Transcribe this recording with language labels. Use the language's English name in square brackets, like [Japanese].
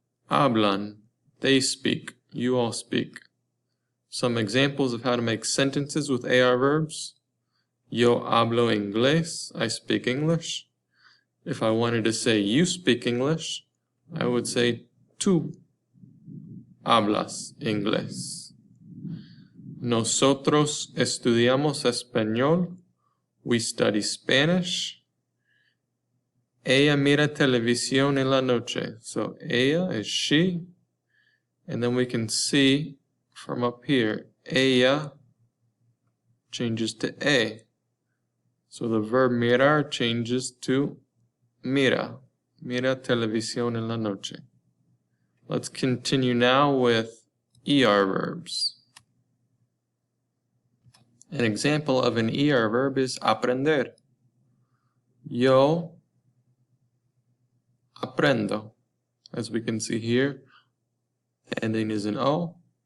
[English] Hablan, they speak, you all speak. Some examples of how to make sentences with AR verbs. [Spanish] Yo hablo inglés, [English] I speak English. If I wanted to say you speak English, I would say [Spanish] tú hablas inglés. Nosotros estudiamos español. [English] We study Spanish. [Spanish] Ella mira televisión en la noche. [English] So ella is she. And then we can see from up here, ella changes to A. So the verb mirar changes to mira. [Spanish] Mira televisión en la noche. [English] Let's continue now with ER verbs. An example of an ER verb is aprender. [Spanish] Yo aprendo. [English] As we can see here, the ending is an O.